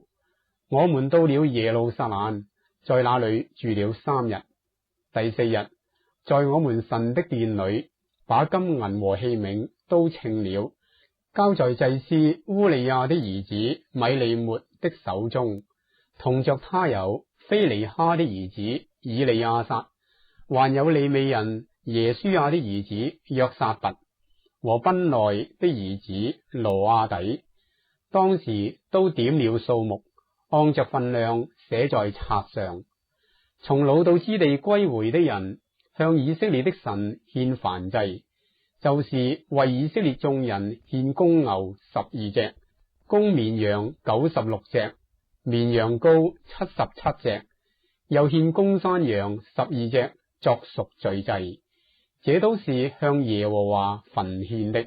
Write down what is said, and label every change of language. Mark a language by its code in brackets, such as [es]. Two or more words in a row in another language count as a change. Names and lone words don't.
[zh] 我們到了耶路撒冷，在那裏住了3日。第4日，在我們神的殿裏，把金銀和器皿都稱了，交在祭司烏利亞的兒子米利末的手中。同着他有非尼哈的兒子以利亞撒，還有利未人耶書亞的兒子約撒拔和賓內的兒子羅亞底。當時都點了數目，按着分量寫在冊上。從擄到之地歸回的人，向以色列的神獻燔祭，就是為以色列眾人獻公牛12隻，公綿羊96隻，綿羊羔77隻，又獻公山羊12隻作贖罪祭，這都是向耶和華焚獻的。